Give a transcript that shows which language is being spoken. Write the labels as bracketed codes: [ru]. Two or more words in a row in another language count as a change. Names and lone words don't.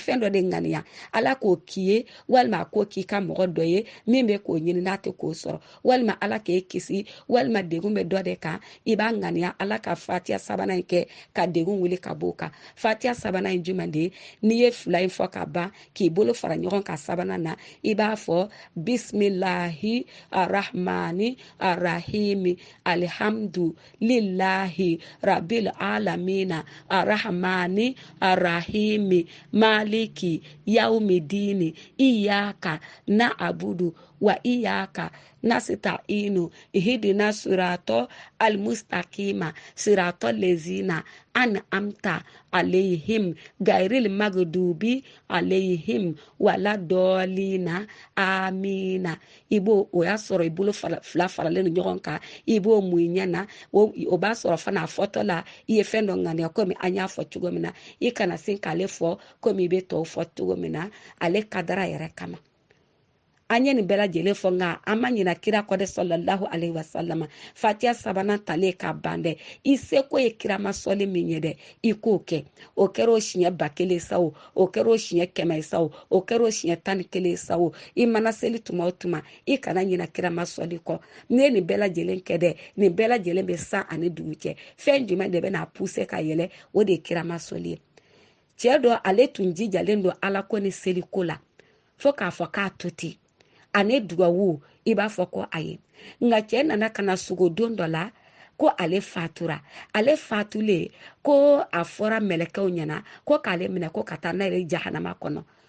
[bm] fɛn dɔ de ŋaniya ala k'o k'i ye walima ko k'i ka mɔgɔ dɔ ye min bɛ k'o ɲini n'a tɛ k'o sɔrɔ walima ala k'e kisi walima degun bɛ dɔ de kan i b'a ŋaniya ala ka Fatiha sabanan in kɛ ka degun wuli ka bɔ o kan Fatiha sabanan in jumɛn de ye n'i ye fila in fɔ ka ban k'i bolo fara ɲɔgɔn kan sabanan na i b'a fɔ [ar] بسم الله الرحمن الرحيم الحمد لله رب العالمين الرحمن الرحيم مالك يوم الدين إياك نعبد وإياك نستعين اهدنا الصراط المستقيم صراط الذين أنعمت عليهم غير المغضوب عليهم ولا الضالين [bm] amina ibo o ya sɔrɔ i bolo fila faralen ɲɔgɔn kan i b'o mun ɲɛna o b'a sɔrɔ fana fɔtɔ la i ye fɛn dɔ ŋaniya komi an y'a fɔ cogo min na i kana sin k'ale fɔ komi i bɛ tɔw fɔ cogo min na ale kadara yɛrɛ kama an ye nin bɛɛ lajɛlen fɔ nka an ma ɲina kira kɔ de [ar] صلى الله عليه وسلم [bm] Fatiha sabanan talen ka ban dɛ i seko ye kirama sɔli min ye dɛ i k'o kɛ o kɛra o siɲɛ 1000 sa o kɛra o siɲɛ 100 sa o kɛra o siɲɛ 11 sa o i mana seli tuma o tuma i kana ɲina kirama sɔli kɔ ne ye nin bɛɛ lajɛlen kɛ dɛ nin bɛɛ lajɛlen bɛ san ani dugu cɛ fɛn jumɛn de bɛ na pousser ka yɛlɛ o de ye kirama sɔli ye cɛ dɔ ale tun jijalen don ala ko ni seli ko la fo k'a fɔ k'a to ten ane dugawu i b'a fɔ ko ayi nka cɛ nana kana sugo don dɔ la ko ale fatura ale fatule ko a fɔra mɛlɛkɛw ɲɛna ko k'ale minɛ ko ka taa n'a yɛrɛ jahanama kɔnɔ